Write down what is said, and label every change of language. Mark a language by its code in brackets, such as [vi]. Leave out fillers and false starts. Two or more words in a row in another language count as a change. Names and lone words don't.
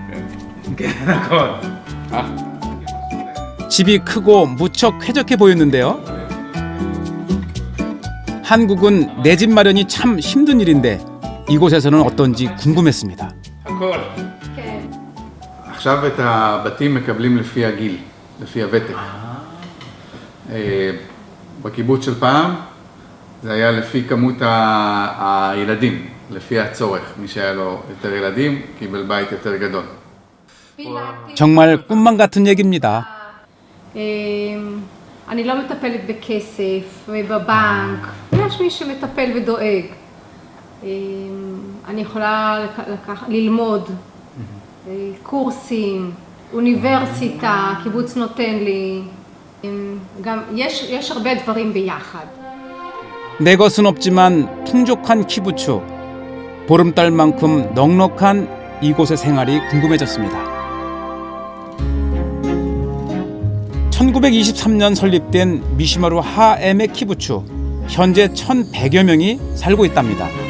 [ko] 집이 크고 무척 쾌적해 보였는데요. 한국은 내 집 마련이 참 힘든 일인데 이곳에서는 어떤지 궁금했습니다. [he] עכשיו את הבתים מקבלים לפי הגיל, לפי הוותק. בקיבוץ של פעם זה היה לפי כמות הילדים, לפי הצורך. מי שהיה לו יותר ילדים קיבל בית יותר גדול. [ko] 정말 꿈만 같은 얘기입니다. [he] אני לא מטפלת בכסף ובבנק, יש מי שמטפל ודואג. אני יכולה ללמוד קורסים, אוניברסיטה, קיבוץ נותן לי, גם יש הרבה דברים ביחד. [ko] 내 것은 없지만 풍족한 키부츠, 보름달만큼 넉넉한 이곳의 생활이 궁금해졌습니다. 1923년 설립된 미시마루 하엠의 키부츠, 현재 1,100여 명이 살고 있답니다.